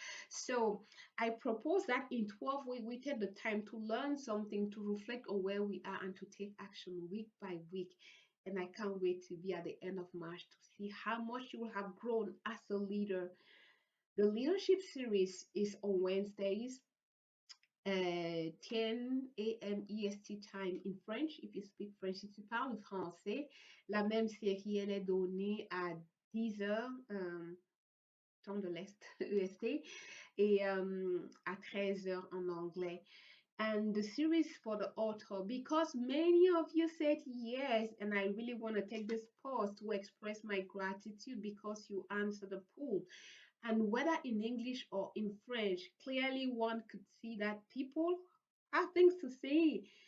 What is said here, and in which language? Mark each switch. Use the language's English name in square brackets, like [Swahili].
[English] So I propose that in 12 weeks, we take the time to learn something, to reflect on where we are, and to take action week by week. And I can't wait to be at the end of March to see how much you will have grown as a leader. The leadership series is on Wednesdays, 10 AM EST time in French. [French] If you speak French, si tu parles français, la même série, elle est donnée à 10 heures, temps de l'Est, EST, et à 13 heures en anglais. [English] And the series for the author, because many of you said yes, and I really want to take this pause to express my gratitude because you answered the poll. And whether in English or in French, clearly one could see that people have things to say.